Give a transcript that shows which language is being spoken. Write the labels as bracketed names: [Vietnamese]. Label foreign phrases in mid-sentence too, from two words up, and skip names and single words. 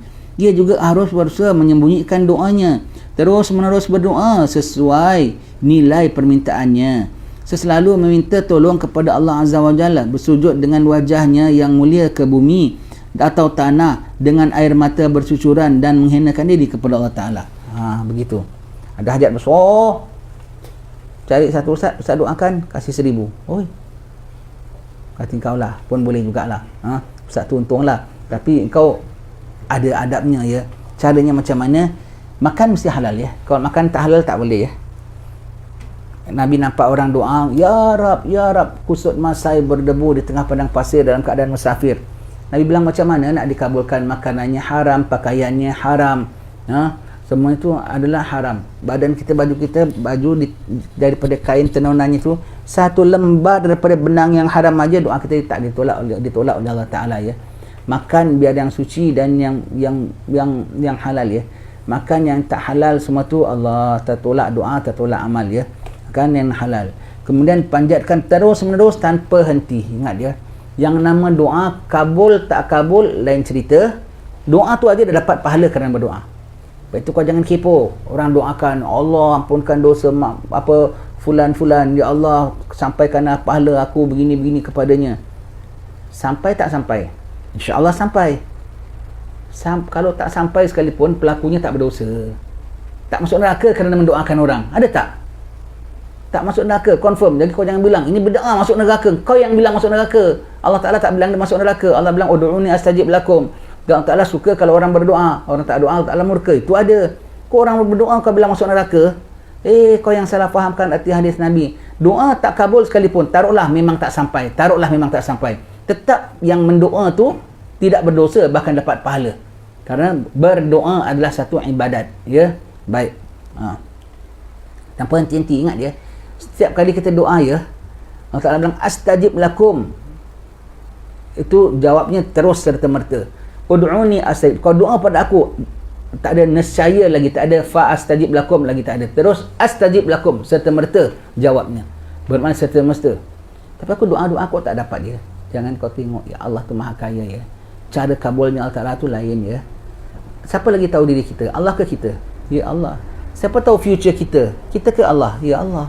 [Malay] Dia juga harus berusaha menyembunyikan doanya, terus menerus berdoa sesuai nilai permintaannya. Selalu meminta tolong kepada Allah [Arabic] عز وجل, [Malay] bersujud dengan wajahnya yang mulia ke bumi atau tanah dengan air mata bercucuran dan menghinakan diri kepada Allah Ta'ala. Begitu. Ada hajat besar, cari satu ustaz doakan, kasih 1,000. Oi, kata kau lah, pun boleh jugalah. Ustaz tu untunglah. Tapi engkau ada adabnya, ya. Caranya macam mana? Makan mesti halal, ya. Kalau makan tak halal tak boleh, ya. Nabi nampak orang doa, [Arabic] يا رب, [Malay] kusut masai berdebu di tengah padang pasir dalam keadaan musafir. Nabi bilang macam mana nak dikabulkan? Makanannya haram, pakaiannya haram, semua itu adalah haram. Badan kita, baju kita, daripada kain tenunannya itu, satu lembar daripada benang yang haram aja, doa kita tak ditolak oleh Allah Ta'ala, ya. Makan biar yang suci dan yang halal, ya. Makan yang tak halal semua tu Allah tertolak doa, tertolak amal, ya. Makan yang halal. Kemudian panjatkan terus menerus tanpa henti. Ingat, ya, yang nama doa kabul tak kabul lain cerita. Doa tu aja dah dapat pahala kerana berdoa. Lepas itu kau jangan kepo. Orang doakan, Allah ampunkan dosa fulan-fulan, ya Allah sampaikanlah pahala aku begini-begini kepadanya. Sampai tak sampai? InsyaAllah sampai. Kalau tak sampai sekalipun, pelakunya tak berdosa, tak masuk neraka kerana mendoakan orang. Ada tak? Tak masuk neraka, confirm. Jadi kau jangan bilang ini bid'ah masuk neraka. Kau yang bilang masuk neraka. Allah Ta'ala tak bilang dia masuk neraka. Allah bilang [Arabic] ادعوني أستجب لكم. [Malay] Dan Allah Ta'ala suka kalau orang berdoa. Orang tak doa, Allah Ta'ala murka. Itu ada. Kau orang berdoa kau bilang masuk neraka, kau yang salah fahamkan arti hadis Nabi. Doa tak kabul sekalipun, taruhlah memang tak sampai, tetap yang mendoa tu tidak berdosa, bahkan dapat pahala. Kerana berdoa adalah satu ibadat, ya. Baik. Tanpa henti-henti, ingat, ya. Setiap kali kita doa, ya, Allah Ta'ala bilang [Arabic] أستجب لكم. [Malay] Itu jawabnya terus serta-merta. [Arabic] ادعوني أستجب. [Malay] Kau doa pada aku, tak ada nescaya lagi, tak ada [Arabic] فأستجب لكم [Malay] lagi, tak ada. Terus [Arabic] أستجب لكم, [Malay] serta-merta jawabnya. Bermakna serta-merta. Tapi aku doa-doa aku tak dapat, ya. Jangan kau tengok, ya Allah tu maha kaya, ya. Cara kabulnya Allah Ta'ala tu lain, ya. Siapa lagi tahu diri kita? Allah ke kita? Ya Allah. Siapa tahu future kita? Kita ke Allah? Ya Allah.